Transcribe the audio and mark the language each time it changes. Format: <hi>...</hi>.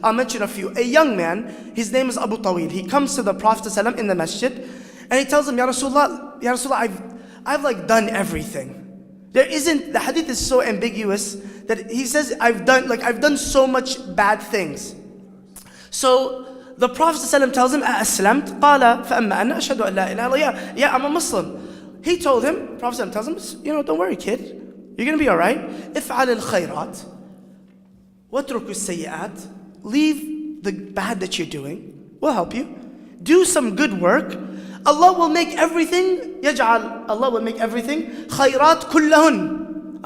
<en>I'll mention a few. A young man, his name is Abu Tawil. He comes to the Prophet ﷺ in the masjid, and he tells him, Ya Rasulullah, I've like done everything. There isn't, the hadith is so ambiguous that he says, I've done so much bad things. So the Prophet ﷺ tells him,</en> <ar>أَأَسْلَمْتَ قَالَ فَأَمَّا أَنَا أَشْهَدُ أَن لَا إِلَهَ إِلَّا اللَّهُ.</ar> <en>Yeah, I'm a Muslim. He told him, the Prophet ﷺ tells him, don't worry, kid. You're going to be all right.</en> <ar>إِفْعَلِ الْخَيْرَاتِ وَاتْرُكُ السَّيِّئَاتِ.</ar> <en>Leave the bad that you're doing. We'll help you. Do some good work. Allah will make everything, Allah will make everything</en> <ar>خَيْرَاتْ كُلَّهُنْ.</ar>